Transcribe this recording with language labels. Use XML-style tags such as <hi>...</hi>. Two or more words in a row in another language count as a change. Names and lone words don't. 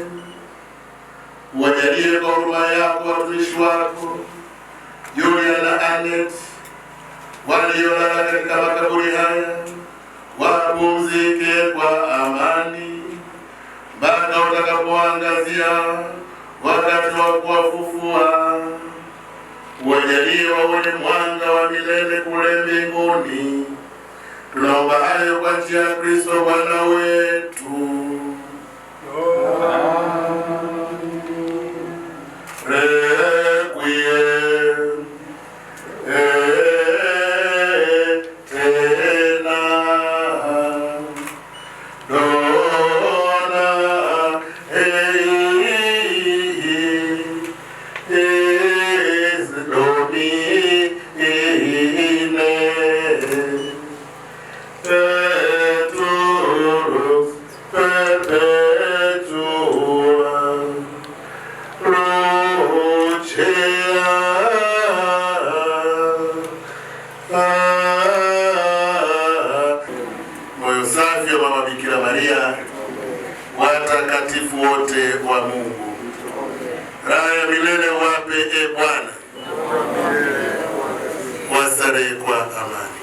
<sw>Uwajalie kwa huruma yako watumishi wako Julia na Anet waliolala katika makaburi haya, wapumzike kwa amani mpaka utakapoangazia wakati wa kuwafufua. Uwajalie waone mwanga wa milele kule mbinguni. Tunaomba hayo kwa njia ya Kristo Bwana wetu.</sw> <la>Requiem eternam dona eis Domine petrus</la> <sw>perpetua moyo safi wa Mama Bikira Maria, watakatifu wote wa Mungu, raha ya milele wape e Bwana, wastarehe kwa amani.</sw>